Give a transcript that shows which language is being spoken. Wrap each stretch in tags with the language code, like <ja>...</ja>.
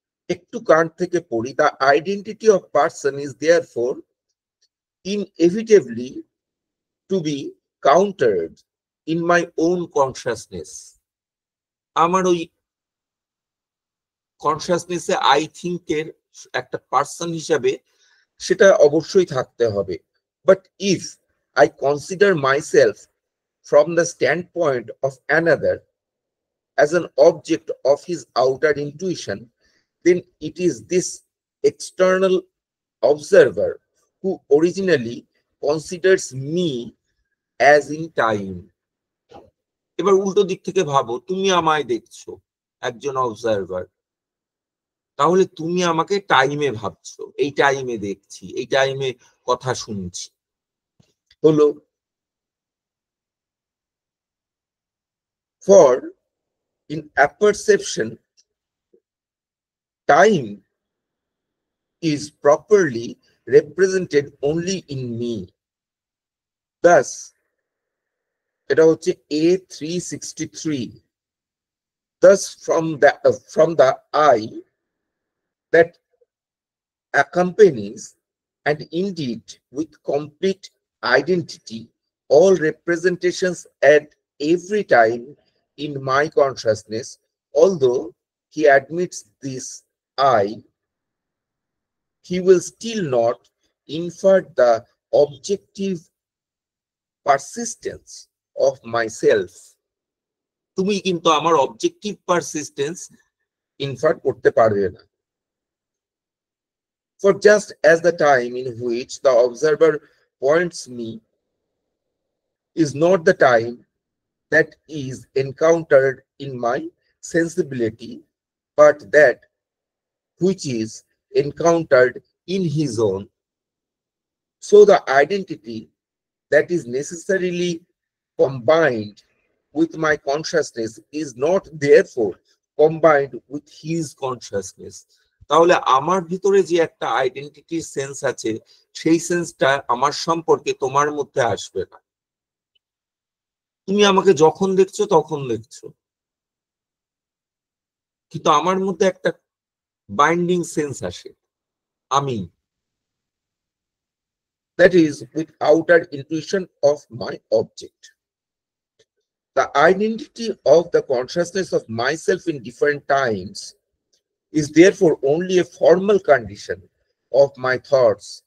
<bn>একটু কান্ট থেকে পড়ি,</bn> <en>The identity of person is therefore inevitably to be countered in my own consciousness.</en> <bn>আমার ওই কনসাসনেসে আই থিঙ্কের একটা পার্সন হিসাবে সেটা অবশ্যই থাকতে হবে।</bn> <en>But if I consider myself from the standpoint of another as an object of his outer intuition, then it is this external observer who originally considers me as in time.</en> <bn>এবার উল্টো দিক থেকে ভাবো, তুমি আমায় দেখছো একজন observer, তাহলে তুমি আমাকে টাইমে ভাবছো, এই টাইমে দেখছি, এই টাইমে কথা শুনছি।</bn> <en>হলো for in apperception, time is properly represented only in me.</en> <bn>Thus, এটা হচ্ছে A363.</bn> <en>Thus, from the I that accompanies and indeed with complete identity all representations at every time in my consciousness, although he admits this I, he will still not infer the objective persistence of myself.</en> <bn>তুমি কিন্তু আমার objective persistence infer করতে পারবে না।</bn> <en>For just as the time in which the observer points me is not the time that is encountered in my sensibility, but that which is encountered in his own, so the identity that is necessarily combined with my consciousness is not therefore combined with his consciousness.</en> <bn>তাহলে আমার ভিতরে যে একটা আইডেন্টিটির sense আছে, সেই সেন্সটা আমার সম্পর্কে তোমার মধ্যে আসবে না। তুমি আমাকে যখন দেখছো তখন দেখছো, কিন্তু আমার মধ্যে একটা বাইন্ডিং সেন্স আসে, আমি,</bn> <en>that is with outer intuition of my object. The identity of the consciousness of myself in different times is therefore only a formal condition of my thoughts.</en>